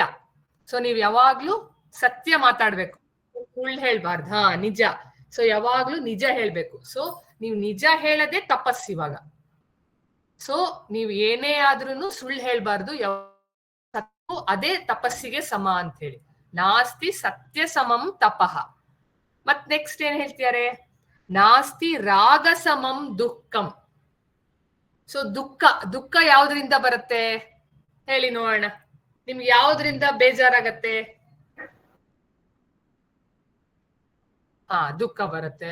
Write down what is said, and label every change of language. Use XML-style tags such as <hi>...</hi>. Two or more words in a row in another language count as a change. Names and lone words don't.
<kn>ಸೊ ನೀವ್ ಯಾವಾಗ್ಲೂ ಸತ್ಯ ಮಾತಾಡ್ಬೇಕು, ಸುಳ್ಳು ಹೇಳ್ಬಾರ್ದು. ನಿಜ. ಸೊ ಯಾವಾಗ್ಲೂ ನಿಜ ಹೇಳ್ಬೇಕು. ಸೊ ನೀವ್ ನಿಜ ಹೇಳದೆ ತಪಸ್ ಇವಾಗ. ಸೊ ನೀವ್ ಏನೇ ಆದ್ರೂ ಸುಳ್ಳು ಹೇಳ್ಬಾರ್ದು, ಅದೇ ತಪಸ್ಸಿಗೆ ಸಮ ಅಂತ ಹೇಳಿ.</kn> <sa>ನಾಸ್ತಿ ಸತ್ಯ ಸಮಂ ತಪಃ.</sa> <kn>ಮತ್ ನೆಕ್ಸ್ಟ್ ಏನ್ ಹೇಳ್ತಿದ್ದಾರೆ,</kn> <sa>ನಾಸ್ತಿ ರಾಗ ಸಮಂ ದುಃಖಂ.</sa> <kn>ಸೊ ದುಃಖ ಯಾವ್ದ್ರಿಂದ ಬರುತ್ತೆ ಹೇಳಿ ನೋಡೋಣ. ನಿಮ್ಗೆ ಯಾವ್ದ್ರಿಂದ ಬೇಜಾರಾಗತ್ತೆ? ದುಃಖ ಬರುತ್ತೆ.</kn>